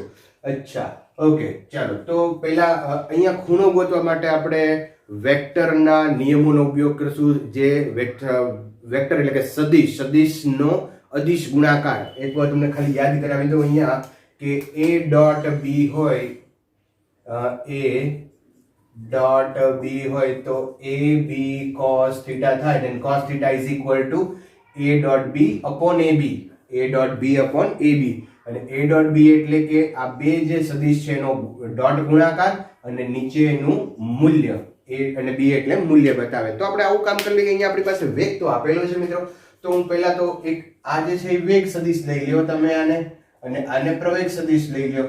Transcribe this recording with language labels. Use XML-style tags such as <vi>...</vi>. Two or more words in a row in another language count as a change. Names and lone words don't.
<gu>અચ્છા, ઓકે, ચાલો તો પહેલા અહીંયા ખૂણો ગોતવા માટે આપણે વેક્ટરના નિયમોનો ઉપયોગ કરશું. જે વેક્ટર એટલે કે સદિશનો અદિશ ગુણાકાર. એક વાર તમને ખાલી યાદ કરાવી દઉં અહીંયા કે a.b હોય, તો</gu> <en>ab cos theta</en> <gu>થાય,</gu> <en>then cos theta = a.b upon ab. a.b upon ab</en> <gu>અને a.b એટલે કે આ બે જે સદિશ છે એનો ડોટ ગુણાકાર અને નીચે એનું મૂલ્ય. a અને b એટલે મૂલ્ય બતાવે. તો આપણે આવું કામ કરી લઈએ. અહીંયા આપણી પાસે વેગ તો આપેલો છે મિત્રો. તો હું પહેલા તો એક આ જે છે એ વેગ સદિશ લઈ લ્યો તમે આને, અને આને પ્રવેગ સદિશ લઈ લ્યો.</gu>